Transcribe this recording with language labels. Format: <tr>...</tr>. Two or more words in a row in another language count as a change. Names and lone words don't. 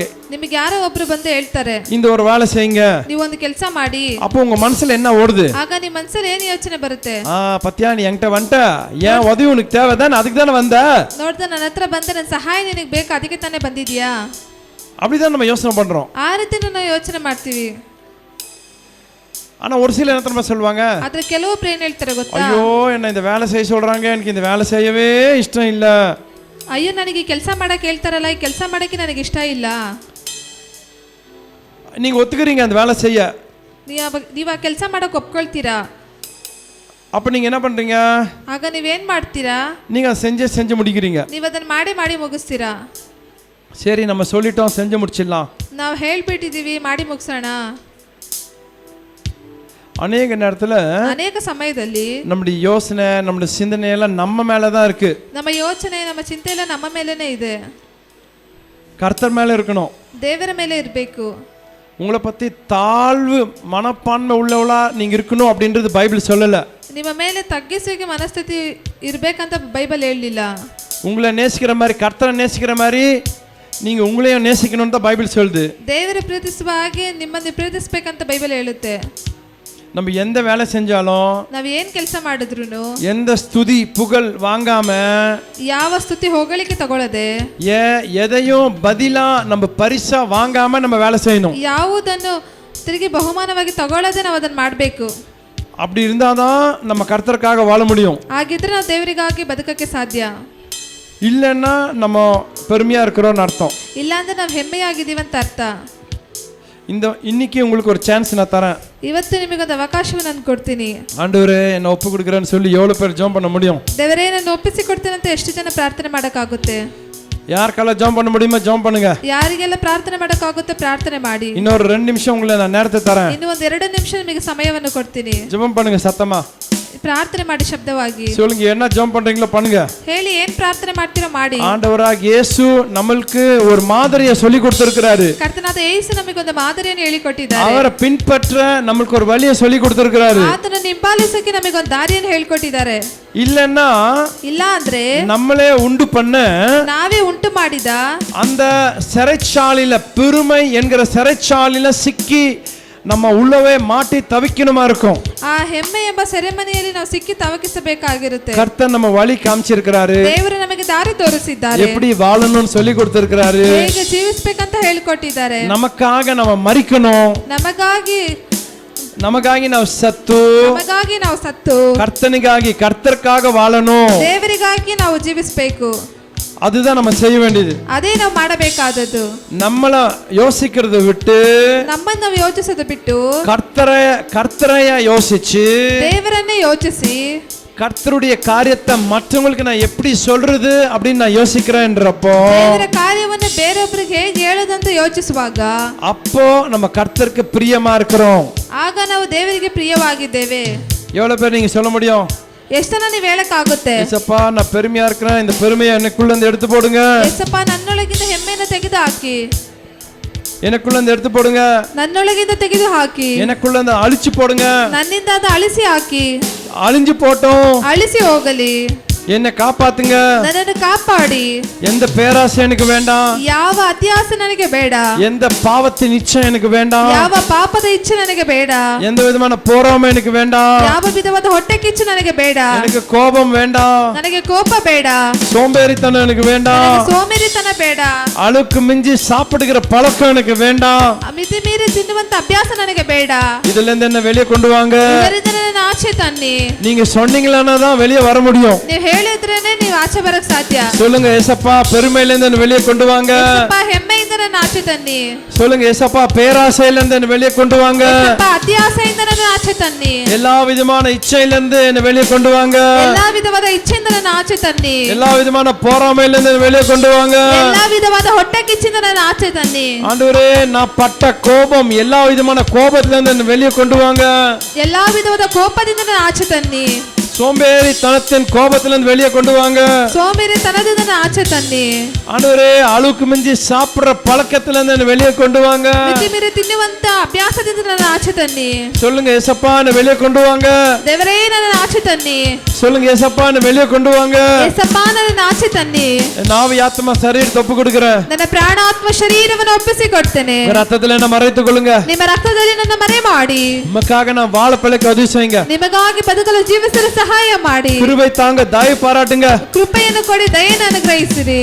<kn>ನಿಮಗೆ ಯಾರೋ ಒಬ್ರು ಬಂದು ಹೇಳ್ತಾರೆ,</kn> <ta>இந்த ஒரு வேலை செய்யுங்க,</ta> <kn>ನೀವು ಒಂದು ಕೆಲಸ ಮಾಡಿ.</kn> <ta>அப்போ உங்க மனசுல என்ன ஓடுது?</ta> <kn>ಆಗ ನಿಮ್ಮ ಮನಸ್ಸಲ್ಲಿ ಏನು ಯೋಚನೆ ಬರುತ್ತೆ?</kn> <ta>பத்தியா நீ என்கிட்ட வந்துட்ட, ஏன் உதவி உனக்கு தேவைதான், அதுக்கு தானே வந்த.</ta> <kn>ನೋಡ್ದ ನನ್ನ ಹತ್ರ ಬಂದ, ನನ್ನ ಸಹಾಯ ನಿನಗೆ ಬೇಕು, ಅದಕ್ಕೆ ತಾನೇ ಬಂದಿದ್ಯಾ?</kn> <ta>அப்படிதான் நம்ம யோசனை பண்றோம்.</ta> <kn>ಆ ರೀತಿ ನಾವು ಯೋಚನೆ ಮಾಡ್ತೀವಿ.</kn> <ta>ஆனா ஒரு சில நேரத்துல சொல்லுவாங்க,</ta> <kn>ಆದ್ರೆ ಕೆಲವೊಬ್ರು ಏನ್ ಹೇಳ್ತಾರೆ ಗೊತ್ತಾ?</kn> <ta>ஐயோ என்ன இந்த வேலை செய்ய சொல்றாங்க, எனக்கு இந்த வேலை செய்யவே இஷ்டம் இல்ல.</ta> <kn>ಅಯ್ಯೋ ನನಗೆ ಕೆಲಸ ಮಾಡಕ್ಕೆ ಹೇಳ್ತಾರಲ್ಲ, ಈ ಕೆಲಸ ಮಾಡಕ್ಕೆ ನನಗೆ ಇಷ್ಟ ಇಲ್ಲ.</kn> <ta>நீங்க ஒத்துக்கிறீங்க அந்த வேலை செய்ய,</ta> <kn>ನೀವು ಆ ಕೆಲಸ ಮಾಡಕ್ಕೆ ಒಪ್ಕೊಳ್ತೀರಾ.</kn> <ta>அப்ப நீங்க என்ன பண்றீங்க?</ta> <kn>ಆಗ ನೀವೇನ್ ಮಾಡ್ತೀರಾ?</kn> <ta>நீங்க செஞ்சு முடிக்கிறீங்க.</ta> <kn>ನೀವು ಅದನ್ನ ಮಾಡಿ ಮುಗಿಸ್ತೀರಾ.</kn> <ta>சரி நம்ம சொல்லிட்டோம், செஞ்சு முடிச்சிடலாம்,</ta> <kn>ನಾವು ಹೇಳ್ಬಿಟ್ಟಿದೀವಿ, ಮಾಡಿ ಮುಗಿಸೋಣ.</kn> <ta>அநேக நேரத்துல</ta> <kn>ಅನೇಕ ಸಮಯದಲ್ಲಿ</kn> <ta>நம்முடைய யோசனை, நம்முடைய சிந்தனை எல்லாம் நம்ம மேலதான் இருக்கு.</ta> <kn>ನಮ್ಮ ಯೋಚನೆ, ನಮ್ಮ ಚಿಂತೆ ಎಲ್ಲ ನಮ್ಮ ಮೇಲೇನೆ ಇದೆ.</kn> <ta>கர்த்தர் மேல இருக்கணும்,</ta> <kn>ದೇವರ ಮೇಲೆ ಇರಬೇಕು.</kn> <ta>உங்களை பத்தி தாழ்வு மனப்பான்மை உள்ளவளா நீங்க இருக்கணும் அப்படின்றது பைபிள் சொல்லல.</ta> <kn>ನಿಮ್ಮ ಮೇಲೆ ತಗ್ಗಿಸುವಿಕೆ ಮನಸ್ಥಿತಿ ಇರಬೇಕಂತ ಬೈಬಲ್ ಹೇಳಲಿಲ್ಲ.</kn> <ta>உங்களை நேசிக்கிற மாதிரி, கர்த்தரை நேசிக்கிற மாதிரி நீங்க உங்களையும் நேசிக்கணும்னு தான் பைபிள் சொல்லுது.</ta> <kn>ದೇವರ ಪ್ರೀತಿಸುವ ಹಾಗೆ ನಿಮ್ಮನ್ನು ಪ್ರೀತಿಸಬೇಕಂತ ಬೈಬಲ್ ಹೇಳುತ್ತೆ.</kn> <ta>நம்ம எந்த வேலை செஞ்சாலும்,</ta> <kn>ನಾವು ಏನ್ ಕೆಲಸ ಮಾಡಿದ್ರುನು,</kn> <ta>எந்த ஸ்துதி புகழ் வாங்காம,</ta> <kn>ಯಾವ ಸ್ತುತಿ ಹೊಗಳಿಕೆ ತಗೊಳ್ಳದೆ,</kn> <ta>எதையும் பதிலா நம்ம பரிசா வாங்காம நம்ம வேலை செய்யணும்.</ta> <kn>ಯಾವುದನ್ನು ತಿರುಗಿ ಬಹುಮಾನವಾಗಿ ತಗೊಳ್ಳದೆ ನಾವು ಅದನ್ನ ಮಾಡಬೇಕು.</kn> <ta>அப்படி இருந்தாதான் நம்ம கர்த்தருக்காக வாழ முடியும்.</ta> <kn>ಹಾಗಿದ್ರೆ ನಾವು ದೇವರಿಗಾಗಿ ಬದುಕಕ್ಕೆ ಸಾಧ್ಯ.</kn> <ta>இல்லைன்னா நம்ம பெருமையா இருக்கிறோம்னு அர்த்தம்.</ta> <kn>ಇಲ್ಲ ಅಂದ್ರೆ ನಾವು ಹೆಮ್ಮೆಯಾಗಿದ್ದೀವಿ ಅಂತ ಅರ್ಥ.</kn> <ta>இன்னைக்கு உங்களுக்கு ஒரு சான்ஸ் நான் தரேன்.</ta> <kn>ಇವತ್ತು ನಿಮಗೊಂದು ಅವಕಾಶವನ್ನು ನಾನು ಕೊಡ್ತೀನಿ.</kn> <ta>ஆண்டவரே என்ன ஒப்பு கொடுக்குறேன்னு சொல்லி எவ்வளவு பேர் ஜெபம் பண்ண முடியும்?</ta> <kn>ದೇವರೇ ನಾನು ಒಪ್ಪಿಸಿ ಕೊಡ್ತೇನೆ ಅಂತ ಎಷ್ಟು ಜನ ಪ್ರಾರ್ಥನೆ ಮಾಡಕ್ಕಾಗುತ್ತೆ?</kn> <ta>யாருக்கெல்லாம் ஜெபம் பண்ண முடியுமோ ஜெபம் பண்ணுங்க.</ta> <kn>ಯಾರಿಗೆಲ್ಲ ಪ್ರಾರ್ಥನೆ ಮಾಡಕ್ಕಾಗುತ್ತೆ ಪ್ರಾರ್ಥನೆ ಮಾಡಿ.</kn> <ta>இன்னொரு 2 நிமிஷம் உங்களுக்கு நான் நேரத்தை தரேன்.</ta> <kn>ಇನ್ನು ಒಂದು 2 ನಿಮಿಷ ನಿಮಗೆ ಸಮಯವನ್ನು ಕೊಡ್ತೀನಿ.</kn> <ta>ஜெபம் பண்ணுங்க சத்தமா.</ta> <kn>ಪ್ರಾರ್ಥನೆ ಮಾಡಿ ಶಬ್ದವಾಗಿ.</kn> <ta>சொல்லுங்க, என்ன ஜெபம் பண்றீங்களோ பண்ணுங்க.</ta> <kn>ಹೇಳಿ, ಏನ್ ಪ್ರಾರ್ಥನೆ ಮಾಡ್ತೀರೋ ಮಾಡಿ.</kn> <ta>ஆண்டவராக இயேசு நமக்கு ஒரு மாதிரியை சொல்லி கொடுத்திருக்கிறாரு.</ta> <kn>ಕರ್ತನಾದ ಯೇಸು ನಮಗೆ ಒಂದು ಮಾದರಿಯನ್ನು ಹೇಳಿಕೊಟ್ಟಿದ್ದಾರೆ.</kn> <ta>அவரை பின்பற்ற நமக்கு ஒரு வழியை சொல்லி கொடுத்திருக்கிறாரு.</ta> <kn>ಆತನನ್ನು ಹಿಂಬಾಲಿಸಕ್ಕೆ ನಮಗೆ ಒಂದು ದಾರಿಯನ್ನು ಹೇಳಿಕೊಟ್ಟಿದ್ದಾರೆ.</kn> <ta>இல்லன்னா</ta> <kn>ಇಲ್ಲ ಅಂದ್ರೆ</kn> <ta>நம்மளே உண்டு பண்ண,</ta> <kn>ನಾವೇ ಉಂಟು ಮಾಡಿದ</kn> <ta>அந்த சிறைச்சாலையில, பெருமை என்கிற சிறைச்சாலையில சிக்கி நம்ம உள்ளவே மாட்டி தவிக்கணுமா இருக்கும்.</ta> <kn>ಆ ಹೆಮ್ಮೆ ಎಂಬ ಸೆರೆಮನೆಯಲ್ಲಿ ನಾವು ಸಿಕ್ಕಿ ತವಕಿಸಬೇಕಾಗಿರುತ್ತೆ.</kn> <ta>கர்த்தர் நம்ம வழி காமிச்சிருக்கிறாரு.</ta> <kn>ದೇವರು ನಮಗೆ ದಾರಿ ತೋರಿಸಿದ್ದಾರೆ.</kn> <ta>எப்படி வாழணும்னு சொல்லி கொடுத்திருக்கிறாரு.</ta> <kn>ಹೇಗೆ ಜೀವಿಸಬೇಕಂತ ಹೇಳಿಕೊಟ್ಟಿದ್ದಾರೆ.</kn> <ta>நமக்காக நம்ம மரிக்கணும்,</ta> <kn>ನಮಗಾಗಿ ನಾವು ಸತ್ತು,</kn> <ta>கர்த்தருக்காக வாழணும்,</ta> <kn>ದೇವರಿಗಾಗಿ ನಾವು ಜೀವಿಸಬೇಕು.</kn> <ta>அதுதான் நம்ம செய்ய வேண்டியது.</ta> <kn>ಅದೇ ನಾವು ಮಾಡಬೇಕಾದದ್ದು.</kn> <ta>நம்மள யோசிக்கிறதை விட்டு,</ta> <kn>ನಮ್ಮನ್ನು ನಾವು ಯೋಚಿಸೋದು ಬಿಟ್ಟು</kn> <ta>கர்த்தரைய யோசிச்சு,</ta> <kn>ದೇವರನ್ನೇ ಯೋಚಿಸಿ,</kn> <ta>கர்த்தருடைய காரியத்தை மற்றவங்களுக்கு நான் எப்படி சொல்றது அப்படின்னு நான் யோசிக்கிறேன்றப்போ,</ta> <kn>ದೇವರ ಕಾರ್ಯವನ್ನು ಬೇರೊಬ್ಬರಿಗೆ ಹೇಗೆ ಹೇಳೋದಂತ ಯೋಚಿಸುವಾಗ,</kn> <ta>அப்போ நம்ம கர்த்தருக்கு பிரியமா இருக்கிறோம்.</ta> <kn>ಆಗ ನಾವು ದೇವರಿಗೆ ಪ್ರಿಯವಾಗಿದ್ದೇವೆ.</kn> <ta>எவ்வளவு பேர் நீங்க சொல்ல முடியும்?</ta> <kn>ಎಷ್ಟನ್ನ ನೀವು ಹೇಳಕ್ಕಾಗುತ್ತೆ?</kn> <ta>ஏசப்பா நான் பெருமையா இருக்கிறேன், இந்த பெருமையை எனக்குள்ள இருந்து எடுத்து போடுங்க.</ta> <kn>ಏಸಪ್ಪ ನನ್ನೊಳಗಿಂದ ಹೆಮ್ಮೆಯನ್ನು ತೆಗೆದು ಹಾಕಿ.</kn> <ta>எனக்குள்ள இருந்து எடுத்து போடுங்க.</ta> <kn>ನನ್ನೊಳಗಿಂದ ತೆಗೆದು ಹಾಕಿ.</kn> <ta>எனக்குள்ள இருந்து அழிச்சு போடுங்க.</ta> <kn>ನನ್ನಿಂದ ಅದು ಅಳಿಸಿ ಹಾಕಿ.</kn> <ta>அழிஞ்சு போட்டோம்,</ta> <kn>ಅಳಿಸಿ ಹೋಗಲಿ.</kn> <ta>என்னை காப்பாத்துங்க.</ta> <kn>ನನ್ನನ್ನು ಕಾಪಾಡಿ.</kn> <ta>எந்த பேராசை எனக்கு வேண்டாம்.</ta> <kn>ಯಾವ ಅತ್ಯಾಸೆ ನನಗೆ ಬೇಡ.</kn> <ta>எந்த பாவத்தின் இச்சை எனக்கு வேண்டாம்.</ta> <kn>ಯಾವ ಪಾಪದ ಇಚ್ಛೆ ನನಗೆ ಬೇಡ.</kn> <ta>எந்த விதமான போராமை எனக்கு வேண்டாம்.</ta> <kn>ಯಾವ ವಿಧವಾದ ಹೊಟ್ಟೆ ಕಿಚ್ಚು ನನಗೆ ಬೇಡ.</kn> <ta>எனக்கு கோபம் வேண்டாம்.</ta> <kn>ನನಗೆ ಕೋಪ ಬೇಡ.</kn> <ta>சோம்பேறித்தனம் எனக்கு வேண்டாம்.</ta> <kn>ನನಗೆ ಸೋಮೇರಿತನ ಬೇಡ.</kn> <ta>அளவுக்கு மிஞ்சி சாப்பிடுகிற பழக்கம் எனக்கு வேண்டாம்.</ta> <kn>ಮಿತಿ ಮೀರಿ ತಿನ್ನುವಂತ ಅಭ್ಯಾಸ ನನಗೆ ಬೇಡ.</kn> <ta>இதுல இருந்து என்ன வெளியே கொண்டு வாங்க.</ta> <kn>ಇದರಿಂದ ನನ್ನ ಆಚೆ ತನ್ನಿ.</kn> <ta>நீங்க சொன்னீங்களா தான் வெளியே வர முடியும்.</ta> <kn>ನೀವು ಹೇಳಿದ್ರೇನೆ ನೀವು ಆಚೆ ಬರಕ್ ಸಾಧ್ಯ.</kn> <ta>சொல்லுங்க ஏசப்பா, பெருமையில இருந்து என்ன வெளியே கொண்டு வாங்க.</ta> <kn>ಏಸಪ್ಪ, ಹೆಮ್ಮೆಯಿಂದ ನನ್ನ ಆಚೆ ತನ್ನಿ.</kn> <ta>சொல்லுங்க ஏசப்பா, பேராசையில இருந்து என்ன வெளியே கொண்டு வாங்க.</ta> <kn>ಏಸಪ್ಪ, ಅತ್ಯಾಸೆಯಿಂದ ನನ್ನ ಆಚೆ ತನ್ನಿ.</kn> <ta>எல்லா விதமான இச்சையில இருந்து என்ன வெளியே கொண்டு வாங்க.</ta> <kn>ಎಲ್ಲಾ ವಿಧವಾದ ಇಚ್ಛೆಯಿಂದ ನನ್ನ ಆಚೆ ತನ್ನಿ.</kn> <ta>எல்லா விதமான போராமையில இருந்து வெளியே கொண்டு வாங்க.</ta> <kn>ಎಲ್ಲಾ ವಿಧವಾದ ಹೊಟ್ಟೆ ಕಿಚ್ಚಿಂದ ನನ್ನ ಆಚೆ ತನ್ನಿ.</kn> <ta>ஆண்டவரே, நான் பட்ட கோபம், எல்லா விதமான கோபத்துல இருந்து என்ன வெளியே கொண்டு வாங்க.</ta> <kn>ಎಲ್ಲಾ ವಿಧವಾದ ಕೋಪದಿಂದ ನನ್ನ ಆಚೆ ತನ್ನಿ.</kn> <ta>சோம்பேறித்தனத்தின் கோபத்திலிருந்து வெளியே கொண்டு வாங்க.</ta> <kn>ಸೋಮೇರಿತನದಿಂದ ನನ್ನ ಆಚೆ ತನ್ನಿ.</kn> <ta>ஆண்டவரே, அளவுக்கு மிஞ்சி சாப்பிடுற பழக்கத்திலிருந்து என்ன வெளியே கொண்டு வாங்க.</ta> <kn>ಮಿತಿ ಮೀರಿ ತಿನ್ನುವಂತ ಅಭ್ಯಾಸದಿಂದ ನನ್ನ ಆಚೆ ತನ್ನಿ.</kn> <ta>சொல்லுங்க ஏசப்பா, என்ன வெளியே கொண்டு வாங்க.</ta> <kn>ದೇವರೇ, ನನ್ನ ಆಚೆ ತನ್ನಿ.</kn> <ta>சொல்லுங்க ஏசப்பா, என்ன வெளியே கொண்டு வாங்க.</ta> <kn>ಏಸಪ್ಪ, ನನ್ನ ಆಚೆ ತನ್ನಿ.</kn> <ta>நாவி ஆத்மா சரீரத்தை ஒப்பு கொடுக்கிறேன்.</ta> <kn>ನನ್ನ ಪ್ರಾಣಾತ್ಮ ಶರೀರವನ್ನು ಒಪ್ಪಿಸಿಕೊಡ್ತೇನೆ.</kn> <ta>ரத்தத்துல என்ன மறைத்துக் கொள்ளுங்க.</ta> <kn>ನಿಮ್ಮ ರಕ್ತದಲ್ಲಿ ನನ್ನ ಮರೆ ಮಾಡಿ.</kn> <ta>உமக்காக நான் வாழ பிழைக்க உதவி செய்யுங்க.</ta> <kn>ನಿಮಗಾಗಿ ಬದುಕಲು ಜೀವಿಸಲು ಸಹಾಯ ಮಾಡಿ.</kn> <ta>கிருபை தாங்க, தயவு பாராட்டுங்க.</ta> <kn>ಕೃಪೆಯನ್ನು ಕೊಡಿ, ದಯೆಯನ್ನು ಅನುಗ್ರಹಿಸಿರಿ.</kn>